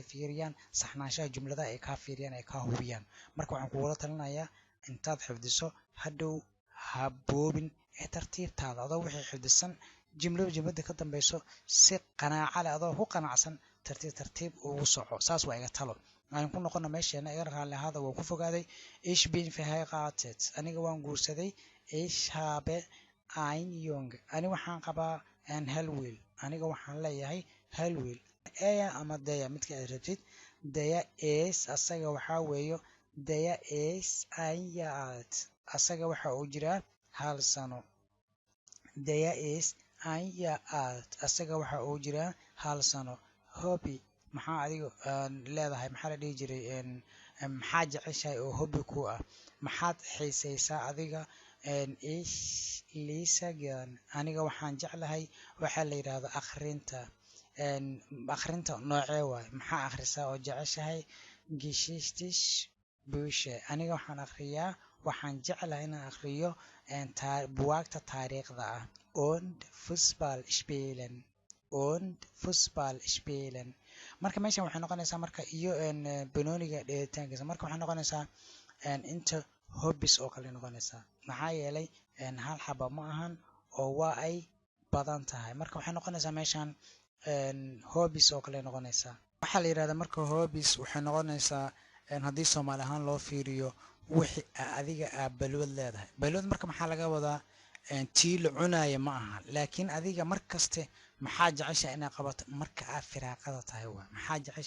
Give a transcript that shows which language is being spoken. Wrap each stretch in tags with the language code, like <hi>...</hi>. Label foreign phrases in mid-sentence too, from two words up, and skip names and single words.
<so>fiiriyaan saxnaanshaha jumladaha ay kaa fiiriyaan ay kaa hubiyaan marka waxaan kugula talinayaa intaad xifdiso hadhow ha boobin ee tartiibtaada adoo wixii xifdisan jumlada ka dambeyso si qanaaco leh adoo ku qanacsan tartiib ugu soco saas waa iga talo aan ku noqono meesheena iga raalli ahaada waan ku fogaaday</so> <de>ich bin verheiratet</de> <so>aniga waan guursaday</so> <de>ich habe ein Junge</de> <so>ani waxaan qabaa hal wiil aniga waxaan leeyahay hal wiil eya ama daya midka aad rabtid daya is asaga waxaa weeyo daya</so> <de>is ein Jahr</de> <so>asaga waxa uu jiraa hal sano daya</so> <de>is ein Jahr</de> <so>asaga waxa uu jiraa hal sano hobby maxaa adiga leedahay maxaa la dhihi jiray maxaa jeceshahay oo hobby ku ah maxaad xiisaysaa adiga</so> <de>ich lese gern</de> <so>aniga waxaan jeclahay waxaa la yidhaahdo akhrinta noocee waay maxaa akhrisaa oo jeceshahay</so> <de>geschichtliche Bücher</de> <so>aniga waxaan akhriyaa waxaan jeclahay inaan akhriyo buwaagta taariikhda ah</so> <de>und Fußball spielen</de> <so>marka meeshan waxay noqonaysaa marka iyo banooniga dheelitaankiisa marka waxay noqonaysaa inta hobbies oo kale noqonaysaa maxaa yeelay hal xaba ma ahan oo waa ay badan tahay marka waxay noqonaysaa meeshan hobbies oo kale noqonaysaa waxaa la yidhahdaa marka hobbies waxay noqonaysaa haddii Soomaali ahaan loo fiiriyo wixii adiga balwad leedahay balwad marka maxaa laga wadaa tii la cunaya ma aha laakiin adiga markaste maxaa jecesha inaad qabato marka aad firaaqada tahay waa maxaa jecesha</so>